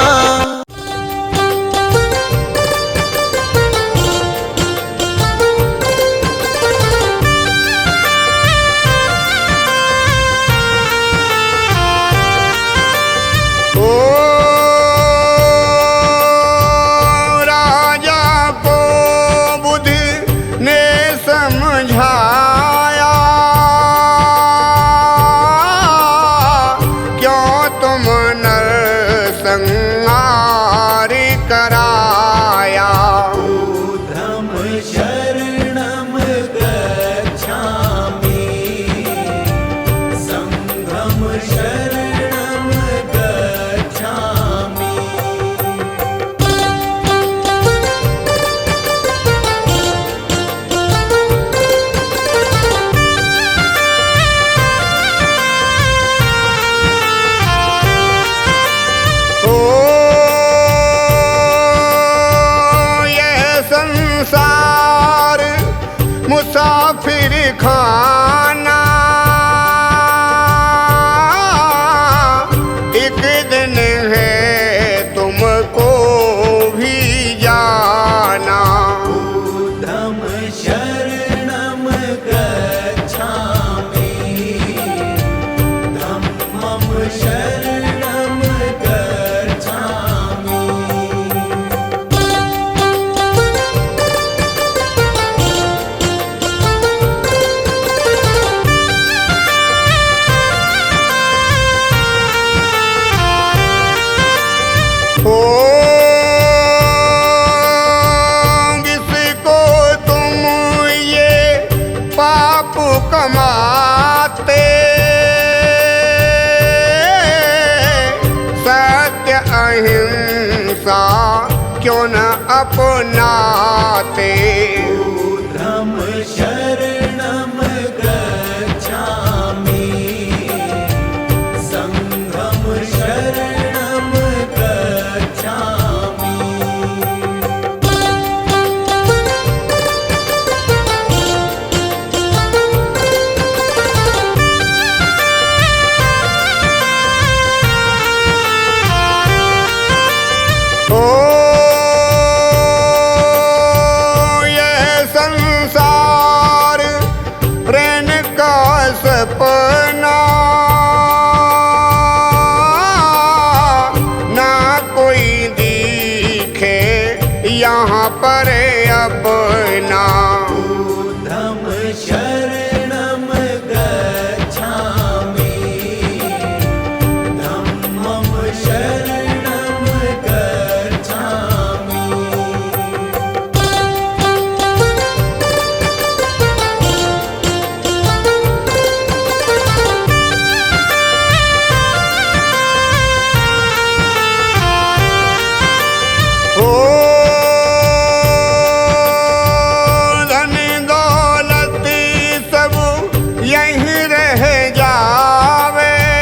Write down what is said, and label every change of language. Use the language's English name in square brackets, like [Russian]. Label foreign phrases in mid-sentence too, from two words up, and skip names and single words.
[Hindi] ओ राजा को बुद्धि ने समझाया, क्यों तुम नरसंहार कराया। [Pali] धम शरणम गच्छामि, संघम शरणम गच्छामि। [Hindi] ओ ये संसार मुसाफिर खाना, एक दिन है तुमको भी जाना। [Pali] धम शरणम गच्छामि, धम्मं शरणम गच्छामि। [Hindi] ओ जिसको तुम ये पाप कमाते, सत्य अहिंसा क्यों न अपनाते। [Pali] धम शरणम गच्छामि, संघम शरणम गच्छामि। [Hindi] ओ ये संसार प्रेम का सपना, ना कोई दिखे यहाँ पर अपना। [Pali] धम शरणम गच्छामि, धम्मं शरणम गच्छामि। [Hindi] ओ धन दौलत सब यहीं रह जावे,